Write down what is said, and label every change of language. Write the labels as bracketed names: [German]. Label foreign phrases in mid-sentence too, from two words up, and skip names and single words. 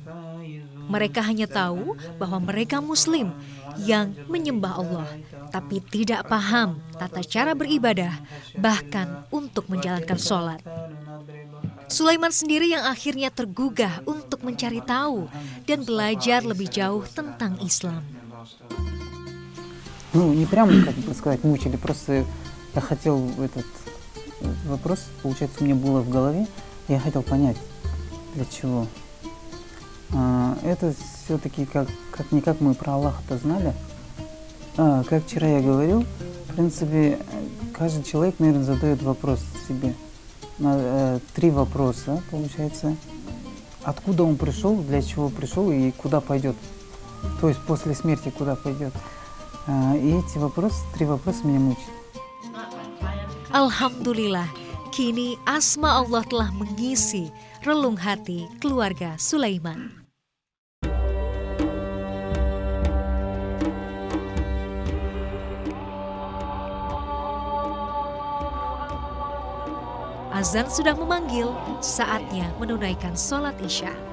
[Indonesian] Mereka hanya tahu bahwa mereka Muslim yang menyembah Allah, tapi tidak paham tata cara beribadah, bahkan untuk menjalankan sholat. Sulaiman sendiri yang akhirnya tergugah untuk mencari tahu dan belajar lebih jauh tentang Islam. [Russian] Ну, не прямо, как бы сказать, мучили, просто я хотел этот вопрос, получается, у меня было в голове, я хотел понять, для чего. Это все-таки как-никак мы про Аллаха-то знали. Как вчера я говорил, в принципе, каждый человек, наверное, задает вопрос себе. Три вопроса, получается. Откуда он пришел, для чего пришел и куда пойдет. То есть после смерти куда пойдет. И эти вопросы, три вопроса меня мучают. [Indonesian] Alhamdulillah, kini asma Allah telah mengisi relung hati keluarga Sulaiman. Azan sudah memanggil, saatnya menunaikan sholat Isya.